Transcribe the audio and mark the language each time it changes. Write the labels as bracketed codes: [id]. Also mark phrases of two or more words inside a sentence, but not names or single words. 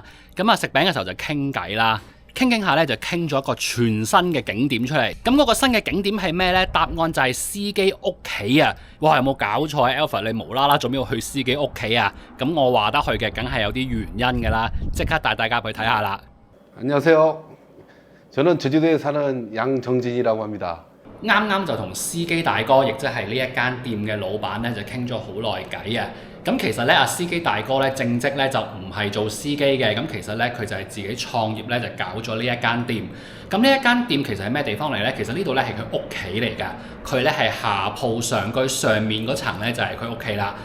[yue] 咁啊食餅嘅時候就傾偈啦，傾下咧就傾咗一個全新嘅景點出嚟。咁嗰個新嘅景點係咩呢？答案就係司機屋企啊！哇，有冇搞錯啊 Alfred 你無啦啦做咩要去司機屋企啊？咁我話得去嘅，梗係有啲原因㗎啦。即刻帶大家去睇下啦。 [ko] 안녕하세요. 저는 제주도에 사는 양정진이라고 합니다. [yue] 啱啱就同司機大哥，亦即係呢一間店嘅老闆咧，就傾咗好耐偈啊！咁其實咧，阿司機大哥咧正職咧就唔係做司機嘅，咁其實咧佢就係自己創業咧就搞咗呢一間店。咁呢一間店其實係咩地方嚟咧？其實呢度咧係佢屋企嚟㗎，佢咧係下鋪上居，上面嗰層咧就係佢屋企啦。